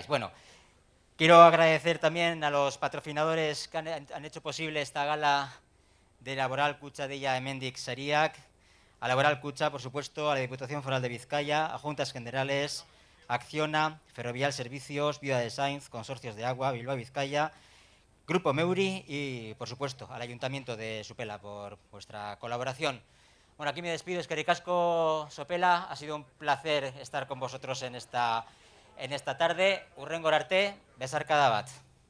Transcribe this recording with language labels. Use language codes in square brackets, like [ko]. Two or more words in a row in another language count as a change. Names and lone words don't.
[es] Bueno, quiero agradecer también a los patrocinadores que han hecho posible esta gala de Laboral Kutxa Deia Hemendik Sariak, a Laboral Kutxa, por supuesto, a la Diputación Foral de Vizcaya, a Juntas Generales, Acciona, Ferrovial Servicios, Viuda de Sainz, Consorcios de Agua, Bilbao Vizcaya, Grupo Meuri y, por supuesto, al Ayuntamiento de Sopela por vuestra colaboración. Bueno, aquí me despido, [eu] eskerrik asko, Sopela, [es] ha sido un placer estar con vosotros en esta tarde. [eu] Hurrengora arte, besarkada bat.